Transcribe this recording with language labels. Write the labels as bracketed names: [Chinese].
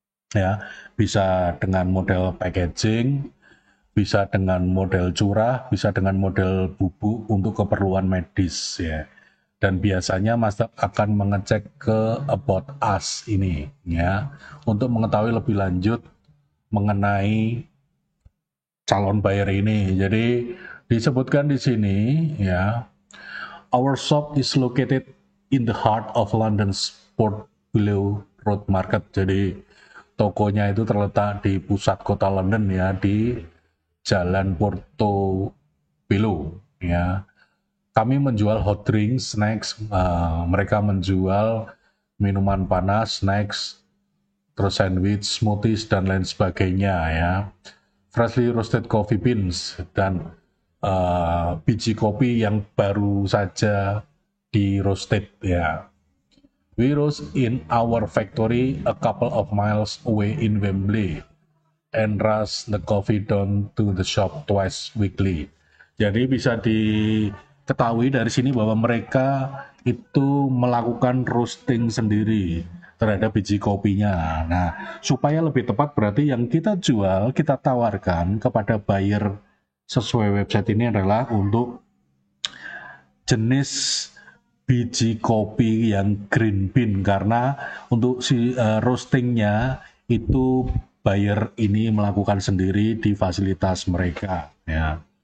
[Indonesian] Ya, bisa dengan model packaging, bisa dengan model curah, bisa dengan model bubuk untuk keperluan medis ya. Dan biasanya Mas akan mengecek ke About Us ini ya untuk mengetahui lebih lanjut mengenai calon buyer ini. Jadi disebutkan di sini ya, [English] our shop is located in the heart of London's Portobello Road Market. [Indonesian] Jadi tokonya itu terletak di pusat kota London ya, di Jalan Portobello ya. Kami menjual hot drinks, snacks, mereka menjual minuman panas, snacks, terus sandwich, smoothies dan lain sebagainya ya. [English] Freshly roasted coffee beans [Indonesian] dan biji kopi yang baru saja di roasted ya. [English] We roast in our factory a couple of miles away in Wembley and rush the coffee down to the shop twice weekly. [Indonesian] Jadi bisa diketahui dari sini bahwa mereka itu melakukan roasting sendiri terhadap biji kopinya. Nah, supaya lebih tepat berarti yang kita jual, kita tawarkan kepada buyer sesuai website ini adalah untuk jenis biji kopi yang green bean, karena untuk si roastingnya itu buyer ini melakukan sendiri di fasilitas mereka ya.